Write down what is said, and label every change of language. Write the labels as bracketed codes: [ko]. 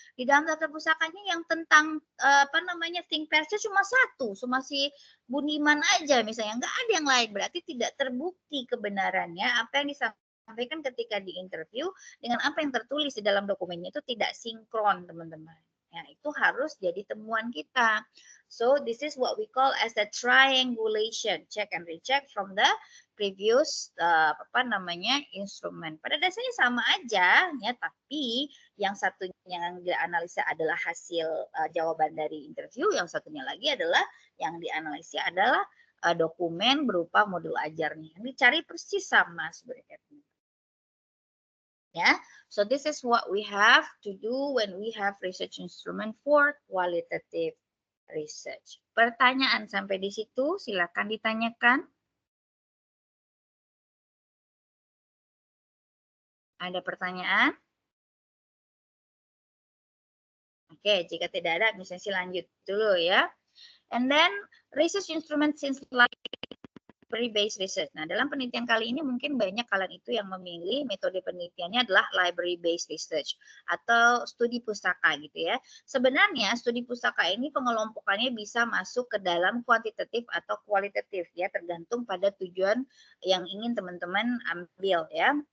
[id] Di dalam daftar pustakanya yang tentang ThinkPads cuma satu, cuma si Budiman aja misalnya, nggak ada yang lain. Berarti tidak terbukti kebenarannya apa yang disampaikan ketika di interview dengan apa yang tertulis di dalam dokumennya itu tidak sinkron, teman-teman. Ya, itu harus jadi temuan kita. [en] So this is what we call as a triangulation, check and recheck from the previous instrumen. [id] Pada dasarnya sama aja ya, tapi yang satunya yang dianalisa adalah hasil jawaban dari interview, yang satunya lagi adalah yang dianalisa adalah dokumen berupa modul ajarnya. Yang dicari persis sama sebenarnya. [en] Ya, so this is what we have to do when we have research instrument for qualitative research. [id] Pertanyaan sampai di situ silakan ditanyakan. Ada pertanyaan? Oke, jika tidak ada, misalnya lanjut dulu ya. [en] And then research instrument since library-based research. [id] Nah, dalam penelitian kali ini mungkin banyak kalian itu yang memilih metode penelitiannya adalah library-based research atau studi pustaka gitu ya. Sebenarnya studi pustaka ini pengelompokannya bisa masuk ke dalam kuantitatif atau kualitatif ya, tergantung pada tujuan yang ingin teman-teman ambil ya.